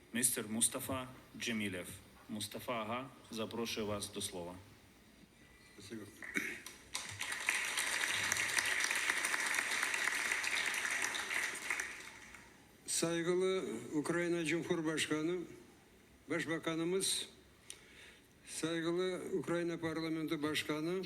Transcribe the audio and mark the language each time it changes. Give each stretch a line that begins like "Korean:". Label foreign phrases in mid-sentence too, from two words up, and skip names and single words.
Ukrainian: Mr. Mustafa Джемілєв. Mustafa Ага, запрошую вас до слова.
Russian: Спасибо.
Turkish: Saygılı Ukrayna Cumhurbaşkanı, Başbakanımız, saygılı Ukrayna Parlamento Başkanı,